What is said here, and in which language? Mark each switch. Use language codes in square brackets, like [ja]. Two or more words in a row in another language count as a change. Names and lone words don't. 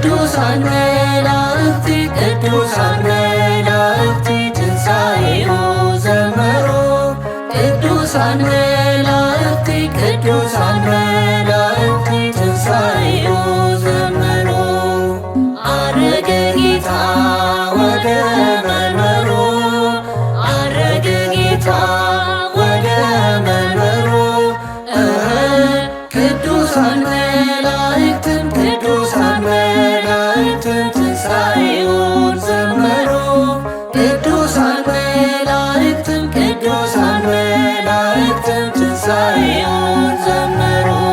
[gez] ቅዱሳን መላእክቲ ቅዱሳን መላእክቲ ትንሣኤሁ ዘመሩ ቅዱሳን መላእክቲ ቅዱሳን መላእክቲ ትንሣኤሁ ዘመሩ [am] አረገ ጌታ ወደ መንበሩ አረገ ጌታ ወደ መንበሩ ቅዱሳን መላእክትም ቅዱሳን መላእክትም ትንሣኤውን ዘመሩ ቅዱሳን መላእክትም ቅዱሳን መላእክትም ትንሣኤውን ዘመሩ